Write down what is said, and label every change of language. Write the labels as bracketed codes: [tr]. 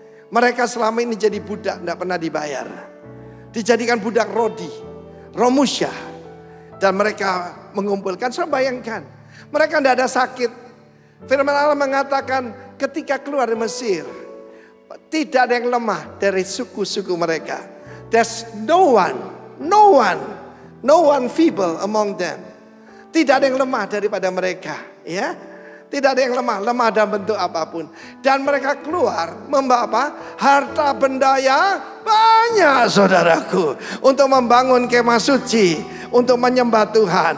[id] Mereka selama ini jadi budak, tidak pernah dibayar. Dijadikan budak Rodi, Romusya. Dan mereka mengumpulkan, saya bayangkan, mereka tidak ada sakit. Firman Allah mengatakan ketika keluar dari Mesir, tidak ada yang lemah dari suku-suku mereka. [en] There's no one feeble among them. [id] Tidak ada yang lemah daripada mereka, ya. Tidak ada yang lemah dalam bentuk apapun. Dan mereka keluar membawa apa? Harta benda yang banyak, saudaraku, untuk membangun kemah suci, untuk menyembah Tuhan.